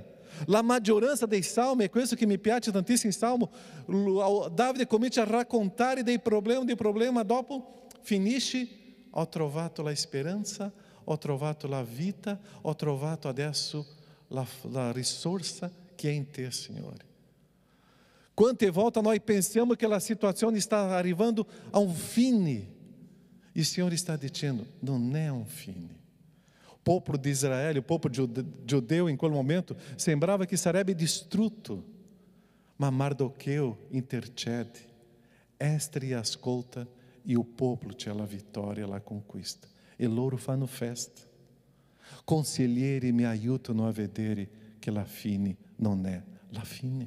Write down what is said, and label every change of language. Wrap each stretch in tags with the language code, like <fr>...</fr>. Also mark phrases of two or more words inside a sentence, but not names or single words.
<it>La maggioranza dei salmi, è questo che mi piace tantissimo in Salmo, Davide comincia a raccontare dei problemi, dopo finisce, ho trovato la speranza, ho trovato la vita, ho trovato adesso la risorsa che è in te, Signore.</it> <pt>Quante volte nós pensamos que a situação está arrivando a um fine, e o Senhor está dizendo, não é um fine. O povo de Israel, o povo judeu</pt> <it>em quel momento, sembrava que sarebbe distrutto, ma Mardocheo intercede, Estere ascolta e o povo c'è la vittoria, la conquista. E loro fanno festa. Consiglieri mi aiutano a vedere che la fine non è la fine.</it>